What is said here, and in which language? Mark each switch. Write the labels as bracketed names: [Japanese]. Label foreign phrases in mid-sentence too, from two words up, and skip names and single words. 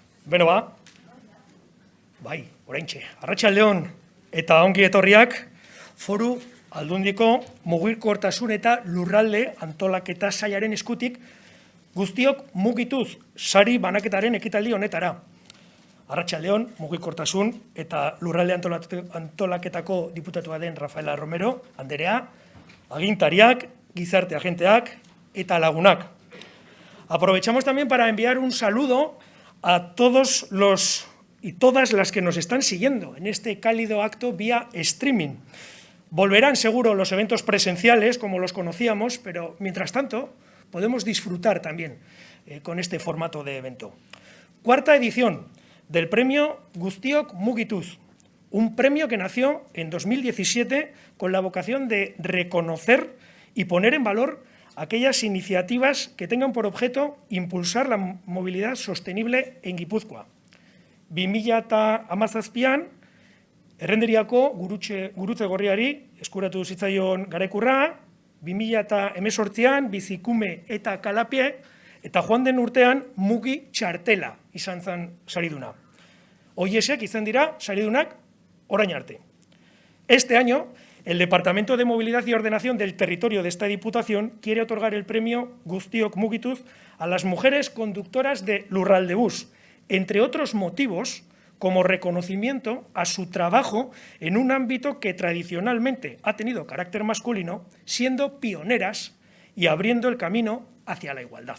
[Basque] Beno ba, bai, oraintxe, arratsaldeon eta ongi etorriak Foru Aldundiko Mugikortasun eta Lurralde Antolaketa Sailaren eskutik guztiok mugituz sari banaketaren ekitaldi honetara. Arratsaldeon, Mugikortasun eta Lurralde Antolaketako diputatua den Rafaela Romero anderea, agintariak, gizarte agenteak eta lagunak. [Spanish] Aprovechamos también para enviar un saludo a todos los y todas las que nos están siguiendo en este cálido acto vía streaming. Volverán seguro los eventos presenciales como los conocíamos, pero mientras tanto podemos disfrutar también con este formato de evento. Cuarta edición del premio Guztiok Mugituz, un premio que nació en 2017 con la vocación de reconocer y poner en valor aquellas iniciativas que tengan por objeto impulsar la movilidad sostenible en Guipúzcoa. [Basque] 2017an, Errenderiako gurutze gorriari eskuratu zitzaion garaikurra, 2018an Bizikume eta Kalapie, eta joan den urtean Mugi Txartela izan zen sariduna. Hoiesek izan dira saridunak orain arte. [Spanish] Este año, el Departamento de Movilidad y Ordenación del Territorio de esta Diputación quiere otorgar el premio Guztiok Mugituz a las mujeres conductoras de Lurraldebus, entre otros motivos, como reconocimiento a su trabajo en un ámbito que tradicionalmente ha tenido carácter masculino, siendo pioneras y abriendo el camino hacia la igualdad.